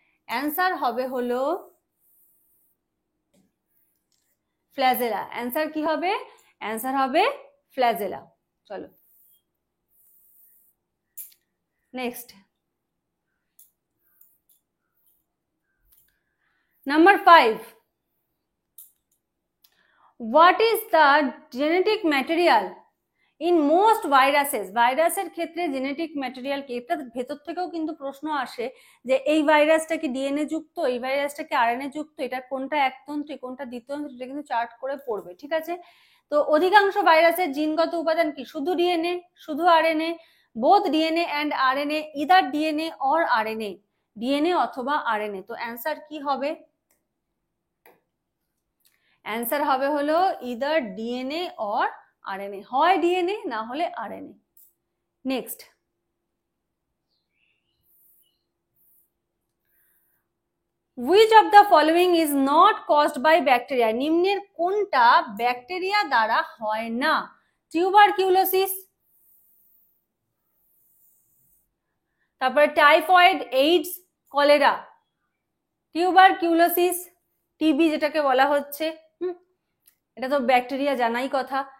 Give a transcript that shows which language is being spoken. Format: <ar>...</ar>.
<bn>Answer হবে হলো flagella. Answer কি হবে? অ্যান্সার হবে ফ্ল্যাজেলা। চলো</bn> <en>Next, Number 5. What is the genetic material in most viruses?</en> <bn>ভাইরাসের ক্ষেত্রে জেনেটিক ম্যাটেরিয়াল কি? এটা ভেতর থেকেও কিন্তু প্রশ্ন আসে যে এই ভাইরাসটা কি ডিএনএ যুক্ত, এই ভাইরাসটা কি আরএনএ যুক্ত, এটা কোনটা একতন্ত্রী কোনটা দ্বিতন্ত্রী, এটা কিন্তু চার্ট করে পড়বে। ঠিক আছে, তো অধিকাংশ ভাইরাসের জিনগত উপাদান কি? শুধু ডিএনএ, শুধু RNA, both DNA and RNA, either DNA or RNA, DNA অথবা আরএনএ। তো অ্যান্সার কি হবে? অ্যান্সার হবে হলো ইদার ডিএনএ অর আরএনএ, হয় ডিএনএ না হলে RNA.</bn> <en>Next, which of the following is not caused by bacteria?</en> <bn>নিম্নের কোনটা ব্যাকটেরিয়া দ্বারা হয় না? টিউবারকিউলোসিস, তারপরে typhoid, AIDS, cholera. Tuberculosis, TB যেটাকে বলা হচ্ছে, এটা তো ব্যাকটেরিয়া জানাই কথা।</bn>